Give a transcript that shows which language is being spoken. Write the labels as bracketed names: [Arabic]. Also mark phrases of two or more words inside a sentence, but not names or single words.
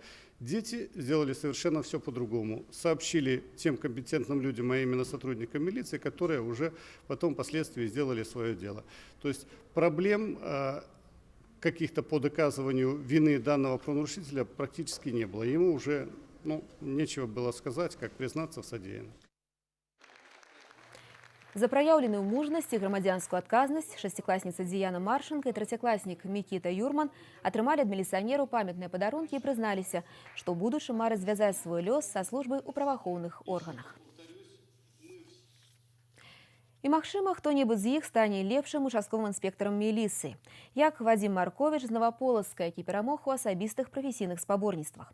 [Russian] Дети сделали совершенно все по-другому. Сообщили тем компетентным людям, а именно сотрудникам милиции, которые уже потом впоследствии сделали свое дело. То есть проблем каких-то по доказыванию вины данного правонарушителя практически не было. Ему уже нечего было сказать, как признаться в содеянном. [Belarusian] За праяўленую мужнасць і грамадзянскую адказнасць шасцікласніца Дзіяна Маршенка і трэцякласнік Мікіта Юрман атрымалі ад міліцыянераў памятныя падарункі і прызналіся, што ў будучым мараць звязаць свой лёс са службай у праваахоўных органах. І, магчыма, хто-небудзь з іх стане лепшым участковым інспектарам міліцыі, як Вадзім Марковіч з Новаполацка, які перамог у асабістых прафесійных спаборніцтвах.